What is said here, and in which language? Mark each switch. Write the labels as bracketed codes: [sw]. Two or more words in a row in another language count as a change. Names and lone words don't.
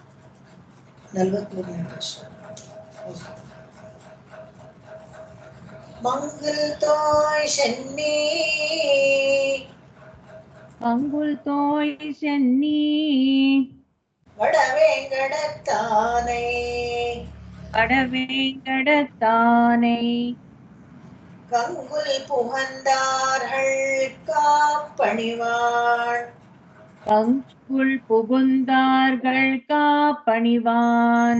[kn] 43ನೇ ವರ್ಷ. [ta] மங்குல் தோய் சென்னி மங்குல் தோய் சென்னி வடவேங்கடத்தானை வடவேங்கடத்தானை கங்குல் புகந்தார்கள் காப்பணிவாள் கங்குல் புகுந்தார்கள் காப்பணிவான்